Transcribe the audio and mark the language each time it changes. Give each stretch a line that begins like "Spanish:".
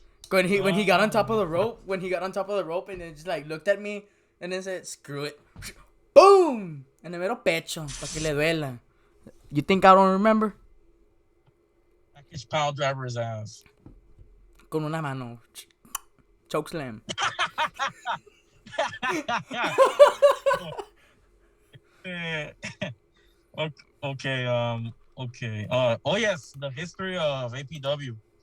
English: When he got on top of the rope, and then just like looked at me and then said, "Screw it." Boom!
Spanish: En el mero pecho, para que le duela.
English: You think I don't remember? Package pile driver his ass.
Spanish: Con una mano.
English: Choke slam. Okay. Oh yes, the history of APW.